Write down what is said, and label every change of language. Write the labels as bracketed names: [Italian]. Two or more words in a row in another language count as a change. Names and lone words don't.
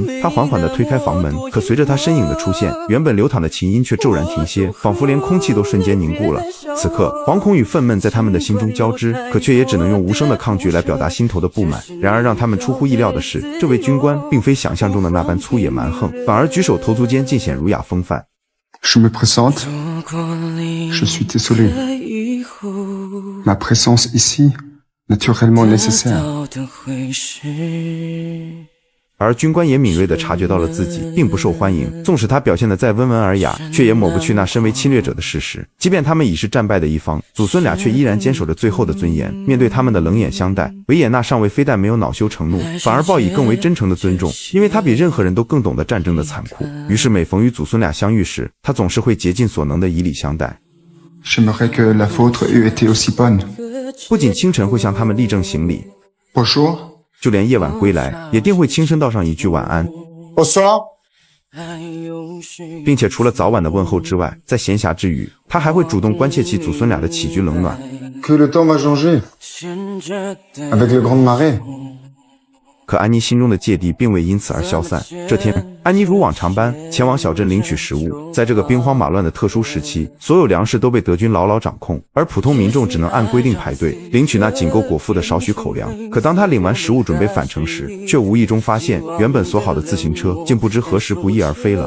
[Chinese] 他缓缓地推开房门，可随着他身影的出现，原本流淌的琴音却骤然停歇，仿佛连空气都瞬间凝固了。此刻，惶恐与愤懑在他们的心中交织，可却也只能用无声的抗拒来表达心头的不满。然而让他们出乎意料的是，这位军官并非想象中的那般粗野蛮横，反而举手投足间尽显儒雅风范。 [French] Je me présente. Je suis désolé. Ma présence ici, naturellement nécessaire. [Chinese] 而军官也敏锐地察觉到了自己并不受欢迎，纵使他表现得再温文尔雅，却也抹不去那身为侵略者的事实。即便他们已是战败的一方，祖孙俩却依然坚守着最后的尊严。面对他们的冷眼相待，维也纳上尉非但没有恼羞成怒，反而报以更为真诚的尊重，因为他比任何人都更懂得战争的残酷。于是每逢与祖孙俩相遇时，他总是会竭尽所能地以礼相待。 [French] J'aimerais que la vôtre eût été aussi bonne. [Chinese] 不仅清晨会向他们立正行礼， [French] Bonjour. [Chinese] 就连夜晚归来，也定会轻声道上一句晚安。 [French] Bonsoir。 [Chinese] 并且除了早晚的问候之外，在闲暇之余，他还会主动关切起祖孙俩的起居冷暖。 [French] Que le temps va changer. Avec le grand marais. [Chinese] 可安妮心中的芥蒂并未因此而消散。这天，安妮如往常般前往小镇领取食物。在这个兵荒马乱的特殊时期，所有粮食都被德军牢牢掌控，而普通民众只能按规定排队领取那仅够果腹的少许口粮。可当他领完食物准备返程时，却无意中发现原本锁好的自行车竟不知何时不翼而飞了。